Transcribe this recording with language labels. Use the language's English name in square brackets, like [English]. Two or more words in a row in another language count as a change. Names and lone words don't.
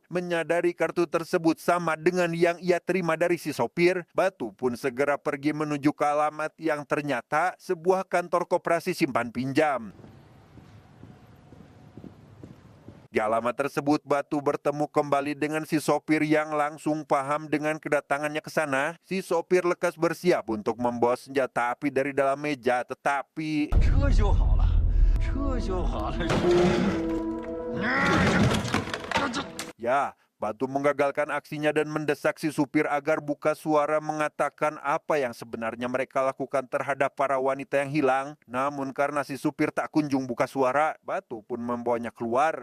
[Indonesian] Menyadari kartu tersebut sama dengan yang ia terima dari si sopir, Batu pun segera pergi menuju ke alamat yang ternyata sebuah kantor koperasi simpan pinjam. Di alamat tersebut, Batu bertemu kembali dengan si sopir yang langsung paham dengan kedatangannya ke sana. Si sopir lekas bersiap untuk membawa senjata api dari dalam meja, tetapi... [Chinese] 车修好了，车修好了。 [Indonesian] Ya, Batu menggagalkan aksinya dan mendesak si supir agar buka suara mengatakan apa yang sebenarnya mereka lakukan terhadap para wanita yang hilang. Namun karena si supir tak kunjung buka suara, Batu pun membawanya keluar.